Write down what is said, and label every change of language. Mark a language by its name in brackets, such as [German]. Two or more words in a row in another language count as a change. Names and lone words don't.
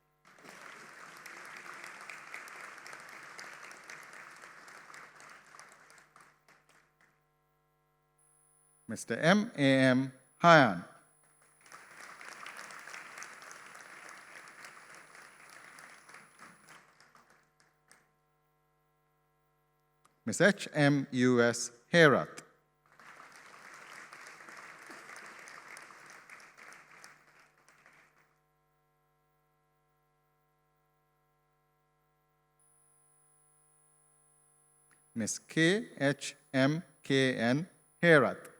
[English] Mr. M. A. M. Hyan. Ms. H. M. U. S. Herat. Ms. K. H. M. K. N. Herat.